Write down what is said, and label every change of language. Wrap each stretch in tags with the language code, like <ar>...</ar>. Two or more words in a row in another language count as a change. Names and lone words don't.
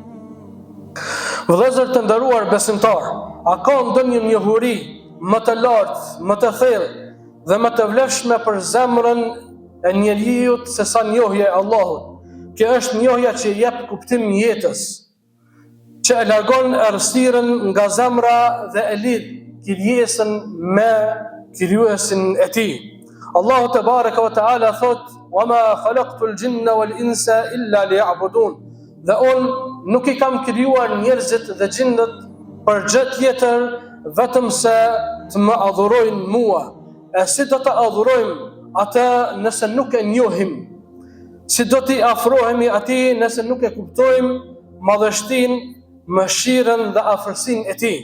<sq>Vëllezër të nderuar besimtar, a ka ndonjë njohuri më të lartë, më të thellë dhe më të vlefshme për zemrën e njeriu se sa njohja e Allahut? Kjo është njohja që jep kuptim jetës, që e largon errësirën nga zemra dhe e lidh krijesën me krijuesin e tij. Allahu</sq> <ar>تبارك وتعالى</ar> <sq>thot:</sq> <ar>"وما خلقت الجن والإنس إلا ليعبدون."</ar> <sq>Dhe unë nuk i kam krijuar njerëzit dhe gjindet për gjë tjetër vetëm se të më adhurojnë mua. E si do të adhurojmë atë nëse nuk e njohim? Si do t'i afrohemi atij nëse nuk e kuptojmë madhështinë, mëshirën dhe afërsinë e tij?</sq>